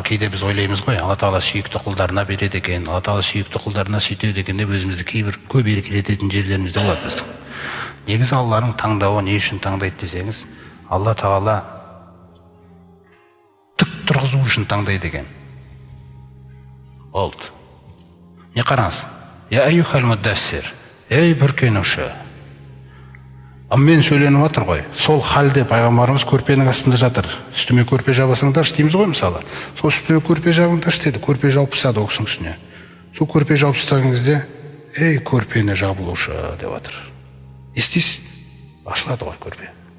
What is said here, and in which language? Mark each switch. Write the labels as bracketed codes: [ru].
[kk] Кейде біз ойлаймыз ғой, Алла Тағала сүйікті құлдарына береді екен, Алла Тағала сүйікті құлдарына сөйтеді екен деп өзімізді кейбір көп еркелететін жерлеріміз де болады біздің. Негізі Алланың таңдауы не үшін таңдайды десеңіз, Алла Тағала тік тұрғызу үшін таңдайды екен. Болды. Не қараңыз? [ar] Я айюхал муддассир, [kk] ей бүркенуші. Мен сөйленіп жатыр ғой. Сол халде пайғамбарымыз көрпенің астында жатыр. Үстіме көрпе жабасыңдаршы дейміз ғой мысалы. Сол үстіме көрпе жабыңдаршы деді. Көрпе жауып тастады ол кісінің үстіне. Сол көрпе жауып тастаған кезде, ей көрпені жабылушы деп жатыр. Естисіз? Ашылады ғой көрпе.